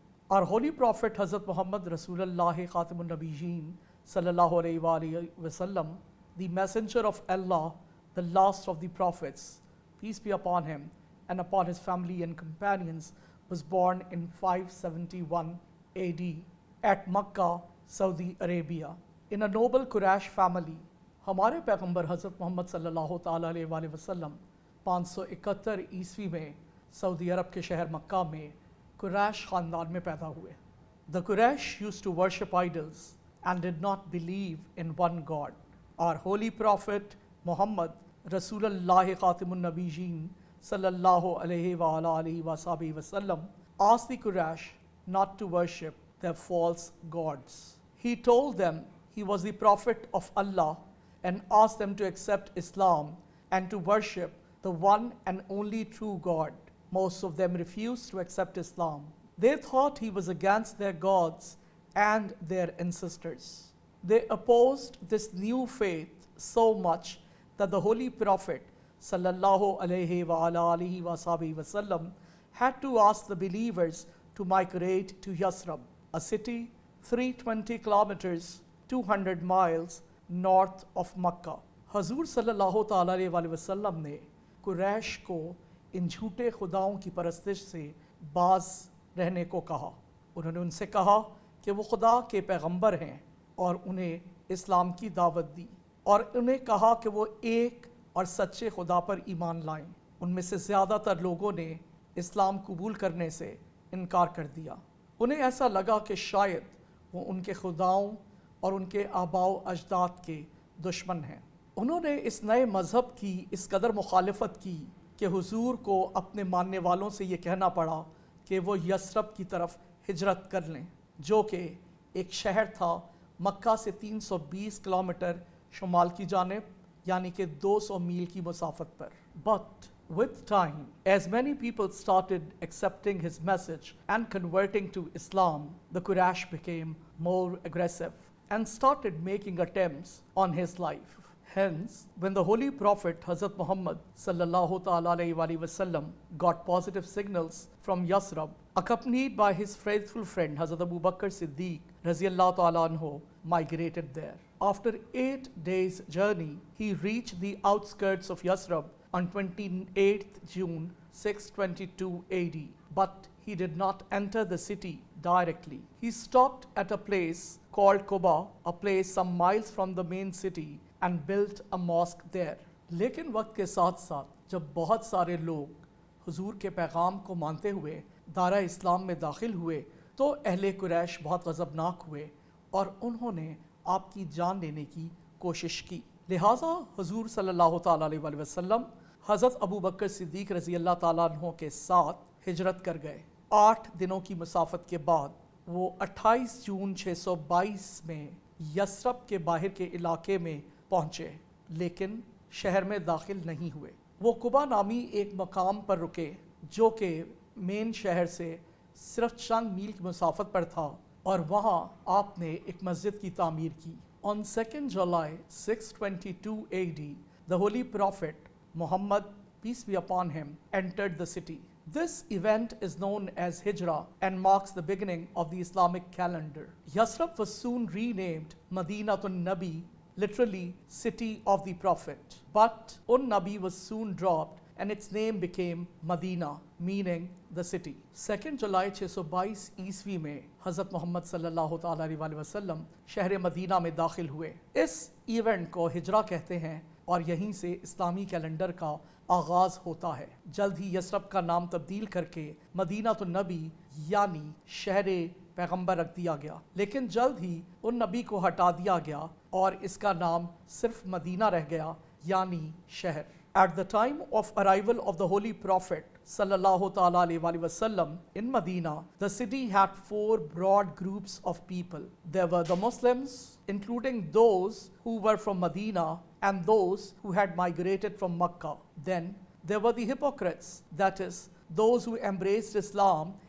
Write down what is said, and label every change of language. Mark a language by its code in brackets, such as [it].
[en] Our Holy Prophet, Hazrat Muhammad Rasulullah Khatamun Nabiyyin Sallallahu Alaihi Wasallam, the Messenger of Allah, the last of the Prophets, peace be upon him and upon his family and companions, was born in 571 AD at Makkah, Saudi Arabia, in a noble Quraysh family. [hi] हमारे पैगंबर हज़रत मोहम्मद सल्लल्लाहु ताला अलैहि वसल्लम 571 ईस्वी में Saudi अरब के शहर मक्का में कुरैश ख़ानदान में पैदा हुए. [en] The Quraysh used to worship idols and did not believe in one God. Our holy prophet Muhammad Rasulullah Khatamun Nabiyyin Sallallahu Alaihi Wasallam asked the Quraysh not to worship their false gods. He told them he was the prophet of Allah and asked them to accept Islam and to worship the one and only true God. Most of them refused to accept Islam. They thought he was against their gods and their ancestors. They opposed this new faith so much that the Holy Prophet Sallallahu Alaihi Wasallam had to ask the believers to migrate to Yasrib, a city 320 kilometers, 200 miles north of Mecca. [hi] हजूर सल्लल्लाहु ताला अलैहि वसल्लम ने कुरैश को इन झूठे खुदाओं की परस्तिश से बाज रहने को कहा. उन्होंने उनसे कहा कि वो खुदा के पैगंबर हैं और उन्हें इस्लाम की दावत दी और उन्हें कहा कि वो एक और सच्चे खुदा पर ईमान लाएं. उनमें से ज़्यादातर लोगों ने इस्लाम कबूल करने से इनकार कर दिया. उन्हें ऐसा लगा कि शायद वो उनके खुदाओं और उनके आबाओ अजदाद के दुश्मन हैं. उन्होंने इस नए मज़हब की इस कदर मुखालफत की कि हुजूर को अपने मानने वालों से ये कहना पड़ा कि वो यसरब की तरफ हिजरत कर लें, जो कि एक शहर था मक्का से 320 किलोमीटर शुमाल की जानिब, यानी कि 200 मील की मुसाफत पर. [en] But with time, as many people started accepting his message and converting to Islam, the Quraysh became more aggressive and started making attempts on his life. Hence, when the Holy Prophet Hazrat Muhammad Sallallahu Ta'ala Alaihi Wasallam got positive signals from Yasrib, accompanied by his faithful friend Hazrat Abu Bakr Siddiq Raziyallahu Ta'ala Anhu, migrated there. After 8 days' journey, he reached the outskirts of Yasrib on 28th June 622 AD. But he did not enter the city directly. He stopped at a place called Quba, a place some miles from the main city, and built a mosque there. [hi] लेकिन वक्त के साथ साथ जब बहुत सारे लोग हुजूर के पैगाम को मानते हुए दारा इस्लाम में दाखिल हुए तो अहले कुरैश बहुत गज़बनाक हुए और उन्होंने आपकी जान लेने की कोशिश की. लिहाजा हुजूर सल्लल्लाहु ताला अलैहि वसल्लम हज़रत अबू बकर सिद्दीक रज़ी अल्लाह ताला अन्हु के साथ हिजरत कर गए. 8 दिनों की मुसाफत के बाद वो 28 जून 622 में यसरब के बाहर के इलाके में पहुँचे, लेकिन शहर में दाखिल नहीं हुए. वो कुबा नामी एक मकाम पर रुके जो कि मेन शहर से सिर्फ चंद मील की मुसाफत पर था और वहाँ आपने एक मस्जिद की तामीर की. [en] On 2nd July 622 AD, the Holy Prophet Muhammad, peace be upon him, entered the city. This event is known as Hijrah and marks the beginning of the Islamic calendar. Yasrib was soon renamed Madinatun Nabi, literally city of the Prophet. But Nabi was soon dropped and its name became Medina, meaning the city. [hi] 2nd July 622 ईस्वी में हज़रत मोहम्मद सल्लल्लाहु ताला अलैहि वसल्लम शहर Medina में दाखिल हुए. इस इवेंट को हिजरा कहते हैं और यहीं से इस्लामी कैलेंडर का आगाज़ होता है. जल्द ही यसरब का नाम तब्दील करके मदीना तो नबी यानी शहर पैगंबर रख दिया गया, लेकिन जल्द ही उन नबी को हटा दिया गया और इसका नाम सिर्फ मदीना रह गया यानी शहर. [en] At the time of arrival of the Holy Prophet Sallallahu Ta'ala Alaihi Wasallam in Medina, the city had 4 broad groups of people. There were the Muslims, including those who were from Medina and those who had migrated from Makkah. Then there were the hypocrites, that is, those who embraced Islam